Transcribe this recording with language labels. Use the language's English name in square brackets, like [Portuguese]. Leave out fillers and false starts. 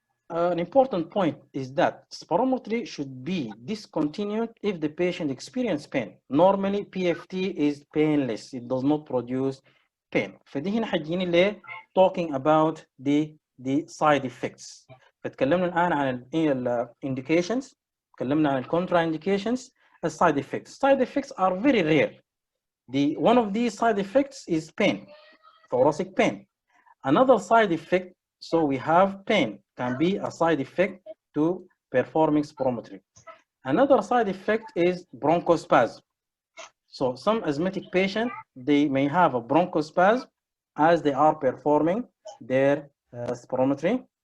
[English] An important point is that spirometry should be discontinued if the patient experiences pain. Normally, PFT is painless. It does not produce pain. [Arabic] فدي هنا حجيني ليه [English] talking about the side effects. [Arabic] فتكلمنا الآن عن ال indications. تكلمنا عن contraindications. [English] The side effects. Side effects are very rare. One of these side effects is pain, thoracic pain. Another side effect, so we have pain, can be a side effect to performing spirometry. Another side effect is bronchospasm. So some asthmatic patients, they may have a bronchospasm as they are performing their spirometry.